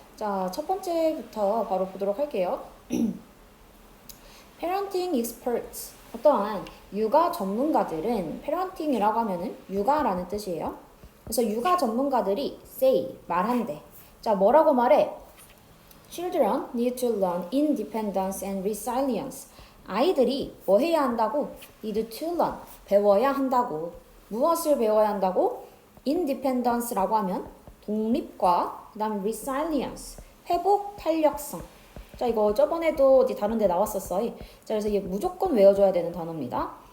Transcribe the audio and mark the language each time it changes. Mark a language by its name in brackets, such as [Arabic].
[Korean] 자, 첫 번째부터 바로 보도록 할게요. [English] Parenting experts. [Korean] 어떠한 육아 전문가들은 parenting이라고 하면은 육아라는 뜻이에요. 그래서 육아 전문가들이 say, 말한대. 자, 뭐라고 말해? [English] Children need to learn independence and resilience. [Korean] 아이들이 뭐 해야 한다고? [English] need to learn. [Korean] 배워야 한다고. 무엇을 배워야 한다고? independence라고 하면 독립과 그 다음에 resilience, 회복 탄력성. 자, 이거 저번에도 어디 다른 데 나왔었어. 자, 그래서 이게 무조건 외워줘야 되는 단어입니다.